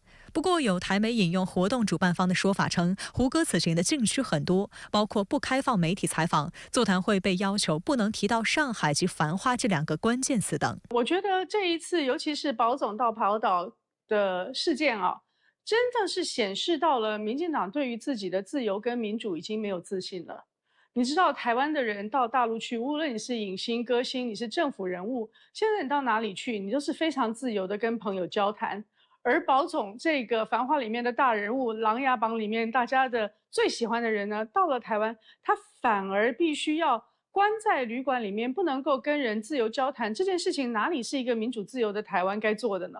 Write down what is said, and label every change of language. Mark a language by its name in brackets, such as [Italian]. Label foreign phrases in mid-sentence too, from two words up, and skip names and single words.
[Chinese] 不過，有台媒引用活動主辦方的說法稱，胡歌此行的禁區很多，包括不開放媒體採訪，座談會被要求不能提到上海及繁花這兩個關鍵詞等。我覺得這一次，尤其是寶總到寶島的事件啊，真的是顯示到了民進黨對於自己的自由跟民主已經沒有自信了。你知道台灣的人到大陸去，無論你是影星、歌星，你是政府人物，現在你到哪裡去，你都是非常自由的跟朋友交談。而寶總這個繁花裡面的大人物，琅琊榜裡面大家的最喜歡的人呢，到了台灣，他反而必須要关在旅馆里面，不能够跟人自由交谈，这件事情哪里是一个民主自由的台湾该做的呢？